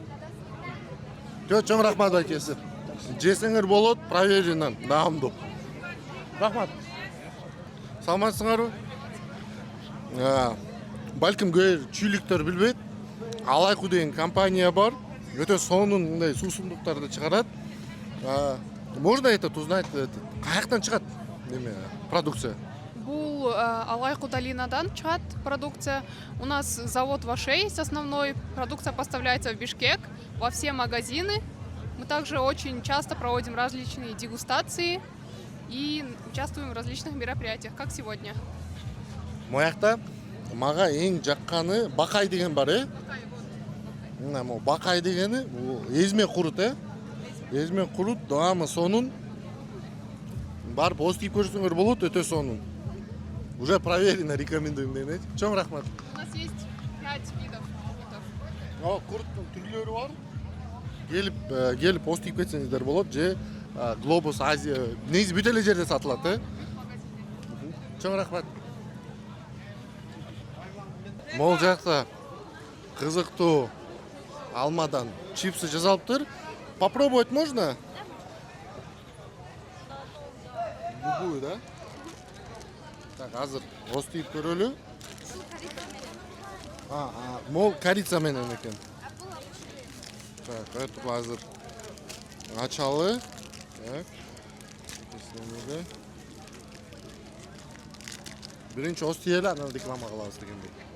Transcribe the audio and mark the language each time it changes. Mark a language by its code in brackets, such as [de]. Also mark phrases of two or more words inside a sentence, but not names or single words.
[ky] Чоң рахмат байкеси. Жесеңер болот, проверенный, даамдуу. Рахмат. Саламатсыңарбы? Балким көөр чүйлүктөр билбейт. Алайку деген компания бар. Өтө сонун мындай суусундуктарды чыгарат. [ru] Можно это узнать, [ky] каяктан чыгат неме продукция? Бул Алайку долинадан чыгат продукция. [ru] У нас завод в Аше есть основной. Продукция поставляется в Бишкек, во все магазины. Мы также очень часто проводим различные дегустации и участвуем в различных мероприятиях, как сегодня. [ky] Моякта мага эң жакканы бакай деген бар, Бакай дегени бул эзме курут, Эзме курут даамы сонун. барып остип көрсөңөр болот, өтө сонун. [ru] Уже проверено, рекомендуем [ky] дейм. Чоң рахмат. [ru] У нас есть 5 видов куртов. [ky] Курттун түрлөрү бар. Келип остип кетсеңиздер болот, же Globus Азия, негизи бүт эле жерде сатылат, Чоң рахмат. Мол жакта кызыктуу алмадан чипсы жасалыптыр. [ru] Попробовать можно? Любую, да? Так, [ky] азыр остип көрөлү. Мол корица менен экен. [ru] Так, эту [ky] азыр ачалы. Так. Биринчи ости эле, анан реклама кылабыз дегендей.